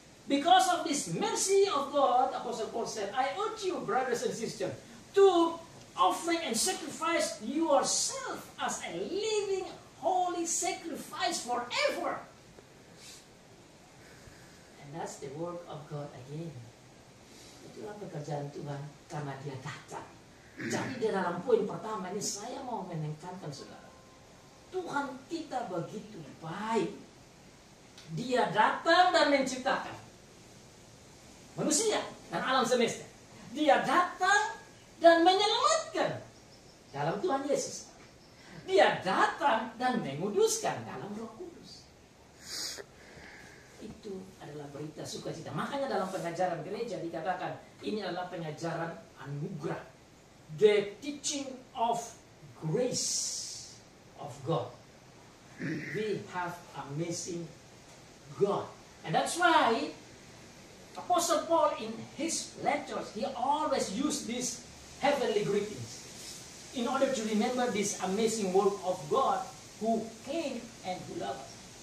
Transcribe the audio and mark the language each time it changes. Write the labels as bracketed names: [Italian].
[English] Because of this mercy of God, Apostle Paul said, I urge you, brothers and sisters, to offering and sacrifice yourself as a living, holy sacrifice forever. And that's the work of God again. [Indonesian] Itulah pekerjaan Tuhan karena Dia datang. Jadi di dalam poin pertama ini saya mau menekankan saudara, Tuhan kita begitu baik. Dia datang dan menciptakan manusia dan alam semesta. Dia datang dan menyelamatkan dalam Tuhan Yesus. Dia datang dan menguduskan dalam Roh Kudus. itu adalah berita sukacita. Makanya dalam pengajaran gereja dikatakan ini adalah pengajaran anugerah. [English] The teaching of grace of God. We have amazing God. And that's why Apostle Paul in his letters, he always used these heavenly greetings in order to remember this amazing work of God who came and who loved us.